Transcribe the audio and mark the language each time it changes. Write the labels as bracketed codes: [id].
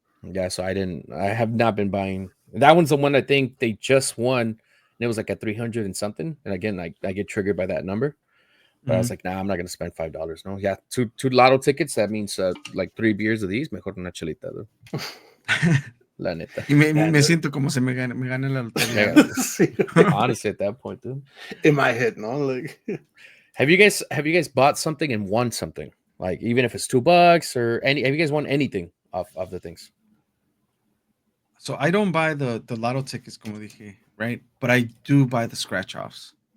[en] Yeah, so I have not been buying. That one's the one I think they just won, and it was like at 300 and something. And again, I get triggered by that number. But I was like, nah, I'm not gonna spend $5. No, yeah, two lotto tickets. That means like 3 beers of these. [es] Mejor una chelita, dude. La neta. Y me siento como se me gane la lotería. [en] Honestly, at that point, dude. In my head, no, like. Have you guys bought something and won something? Like even if it's $2 or have you guys won anything off of the things? So I don't buy the lotto tickets, [es] como dije. [en] right? But I do buy the scratch offs.